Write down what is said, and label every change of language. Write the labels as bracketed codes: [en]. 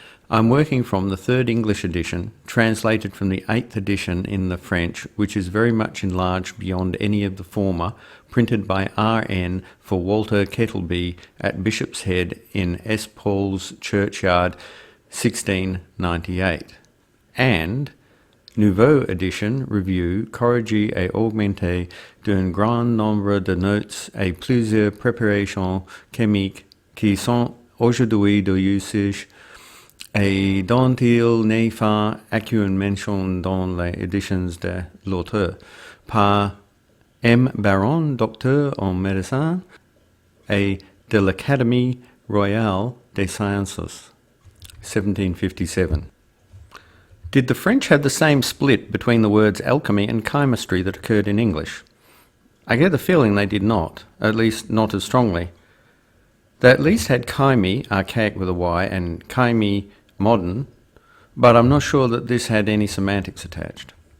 [en] I'm working from the third English edition, translated from the 8th edition in the French, which is very much enlarged beyond any of the former, printed by R.N. for Walter Kettilby at Bishop's Head in S. Paul's Churchyard, 1698. [fr] And Nouveau edition, review, corrigé et augmenté d'un grand nombre de notes et plusieurs préparations chimiques qui sont aujourd'hui de usage et dont il n'est fait aucune mention dans les éditions de l'auteur, par M. Baron, docteur en médecine, et de l'Académie royale des sciences, 1757. [en] Did the French have the same split between the words alchemy and chymistry that occurred in English? I get the feeling they did not, at least not as strongly. They at least had chymie, archaic with a Y, and chymie, modern, but I'm not sure that this had any semantics attached.